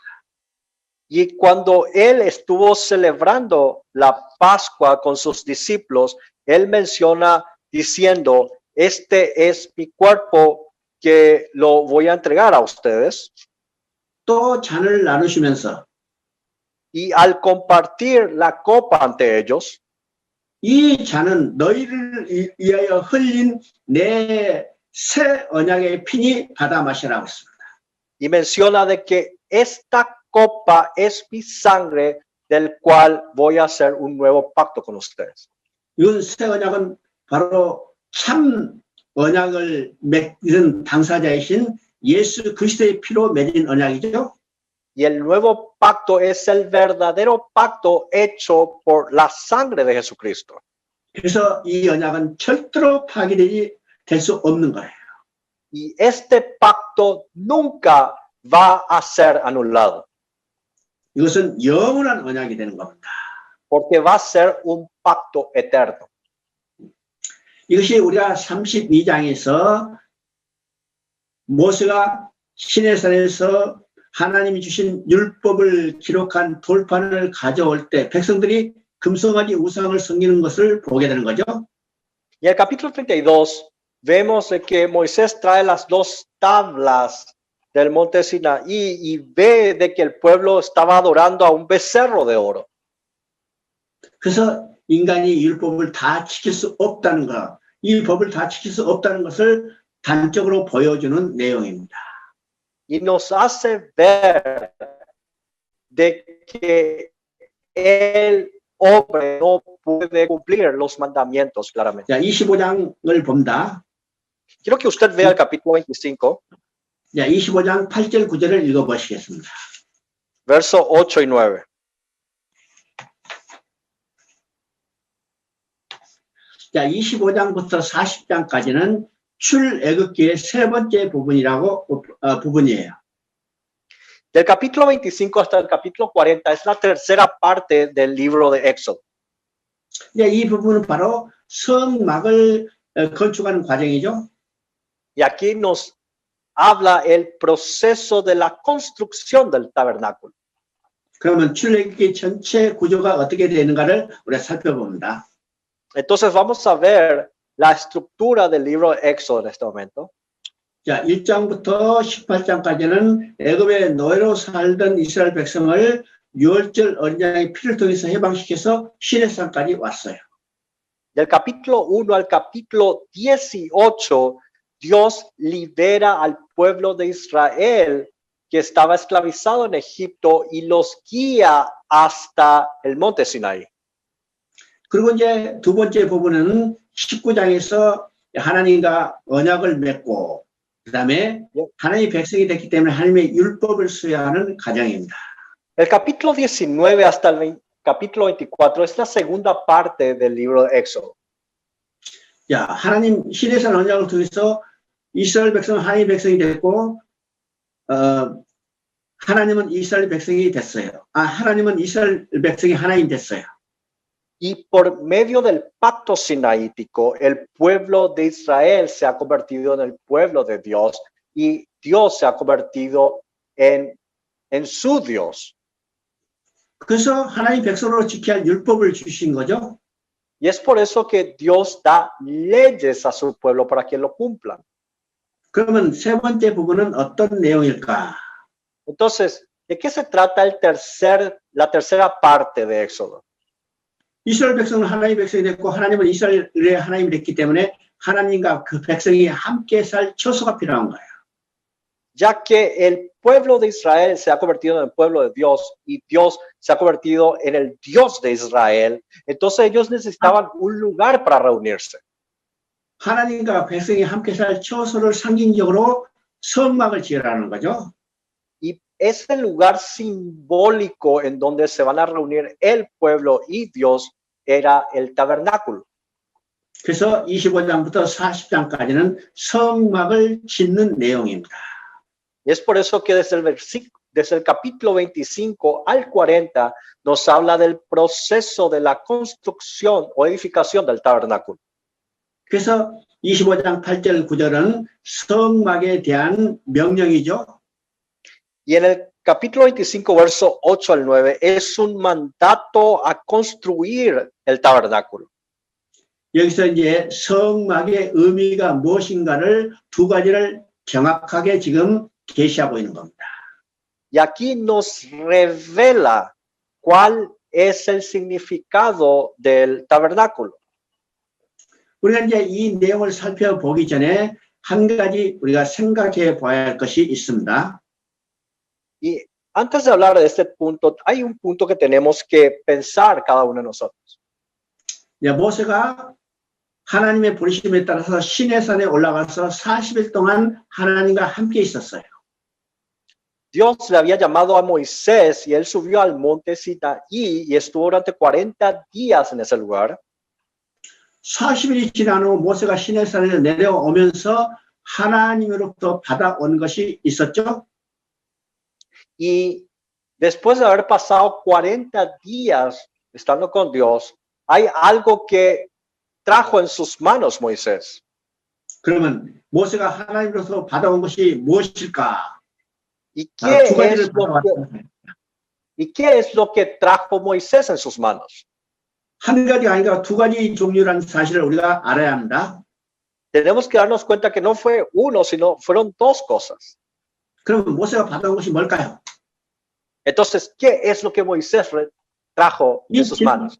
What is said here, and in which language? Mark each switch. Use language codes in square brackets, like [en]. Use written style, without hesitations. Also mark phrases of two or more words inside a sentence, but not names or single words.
[es] Y cuando él estuvo celebrando la Pascua con sus discípulos, él menciona diciendo, este es mi cuerpo que lo voy a entregar a ustedes. [ko] 또 잔을 나누시면서 [es] Y al compartir la copa ante ellos, [ko] 이 잔은 너희를 위하여 흘린 내 새 언약의 피니 받아 마시라고 했습니다. [es] y menciona de que esta copa es mi sangre del cual voy a hacer un nuevo pacto con ustedes. [ko] 이 새 언약은 바로 참 언약을 맺은 당사자이신 예수 그리스도의 피로 맺은 언약이죠. [es] Y el nuevo pacto es el verdadero pacto hecho por la sangre de Jesucristo. [ko] 그래서 이 언약은 절대로 파기되지 될 수 없는 거예요. [es] Y este pacto nunca va a ser anulado. [ko] 이것은 영원한 언약이 되는 겁니다. [es] Porque va a ser un pacto eterno. [ko] 이것이 우리가 32장에서 모세가 시내산에서 하나님이 주신 율법을 기록한 돌판을 가져올 때 백성들이 금송아지 우상을 섬기는 것을 보게 되는 거죠. [es] Y en el capítulo 32 vemos de que Moisés trae las dos tablas del monte Sinaí y ve de que el pueblo estaba adorando a un becerro de oro. [ko] 그래서 인간이 율법을 다 지킬 수 없다는 것, 이 법을 다 지킬 수 없다는 것을 단적으로 보여주는 내용입니다. [es] Y nos hace ver de que el hombre no puede cumplir los mandamientos claramente. [ko] 자, 25장을 본다. [es] Quiero que usted vea el capítulo 25, [ko] 자, 25장 8절 9절을 읽어보시겠습니다. [es] verso 8 y 9. [ko] 자, 25장부터 40장까지는 출애굽기의 세 번째 부분이에요. [es] Del capítulo 25 hasta el capítulo 40 es la tercera parte del libro de Éxodo. [ko] 이 부분은 바로 성막을 건축하는 과정이죠. [es] Y aquí nos habla el proceso de la construcción del tabernáculo. [ko] 그러면 출애굽기 전체 구조가 어떻게 되는가를 우리가 살펴봅니다. [es] Entonces vamos a ver la estructura del libro de Éxodo en este momento. [ko] 자, 1장부터 18장까지는 애굽의 노예로 살던 이스라엘 백성을 유월절 어린 양의 피를 통해서 해방시켜서 시내산까지 왔어요. [es] Del capítulo 1 al capítulo 18, Dios libera al pueblo de Israel que estaba esclavizado en Egipto y los guía hasta el monte Sinaí. [ko] 그리고 이제 두 번째 부분은 19장에서 하나님과 언약을 맺고 그다음에 하나님의 백성이 됐기 때문에 하나님의 율법을 수여하는 과정입니다. [es] El capítulo 19 hasta el capítulo 24 es la segunda parte del libro de Éxodo. [ko] 자, 하나님 시내산 언약을 통해서 이스라엘 백성은 하나님의 백성이 됐고 하나님은 이스라엘 백성이 됐어요. 하나님은 이스라엘 백성이 하나님 됐어요. [es] Y por medio del pacto sinaítico, el pueblo de Israel se ha convertido en el pueblo de Dios y Dios se ha convertido en su Dios. [ko] 그래서 하나님 백성으로 지켜야 할 율법을 주신 거죠. [es] Y es por eso que Dios da leyes a su pueblo para que lo cumplan. [ko] 그러면 세 번째 부분은 어떤 내용일까? [es] Entonces, ¿de qué se trata la tercera parte de Éxodo? [ko] 이스라엘 백성은 하나님 백성이 됐고 하나님은 이스라엘의 하나님이 됐기 때문에 하나님과 그 백성이 함께 살 처소가 필요한 거예요. [es] Ya que el pueblo de Israel se ha convertido en el pueblo de Dios y Dios se ha convertido en el Dios de Israel, entonces ellos necesitaban un lugar para reunirse. [ko] 하나님과 백성이 함께 살 처소를 상징적으로 성막을 지으라는 거죠. [es] Y ese lugar simbólico en donde se van a reunir el pueblo y Dios era el tabernáculo. [ko] 그래서 25장부터 40장까지는 성막을 짓는 내용입니다. [es] Y es por eso que desde el capítulo 25 al 40 nos habla del proceso de la construcción o edificación del tabernáculo. [ko] 그래서 25장 8절 9절은 성막에 대한 명령이죠. [es] Y en el capítulo 25, verso 8 al 9, es un mandato a construir el tabernáculo. [ko] 여기서 이제 성막의 의미가 무엇인가를 두 가지를 정확하게 지금 계시하고 있는 겁니다. [es] Y aquí nos revela cuál es el significado del tabernáculo. [ko] 우리가 이제 이 내용을 살펴보기 전에 한 가지 우리가 생각해 봐야 할 것이 있습니다. [es] Y antes de hablar de este punto, hay un punto que tenemos que pensar cada uno de nosotros. [ko] 모세가 하나님의 부르심에 따라서 시내산에 올라가서 40일 동안 하나님과 함께 있었어요. [es] Dios le había llamado a Moisés y él subió al monte Sinaí y estuvo durante 40 días en ese lugar. [ko] 40일이 지난 후 모세가 시내산에 내려오면서 하나님으로부터 받아온 것이 있었죠. [es] Y después de haber pasado 40 días estando con Dios, hay algo que trajo en sus manos Moisés. [ko] 그러면 모세가 하나님으로부터 받아온 것이 무엇일까? [es] ¿Y qué es lo que trajo Moisés en sus manos? [ko] 한 가지가 아니라 두 가지 종류라는 사실을 우리가 알아야 합니다. [es] Tenemos que darnos cuenta que no fue uno, sino fueron dos cosas. [ko] 그럼 모세가 받아온 것이 뭘까요? [es] Entonces, ¿qué es lo que Moisés trajo en sus manos?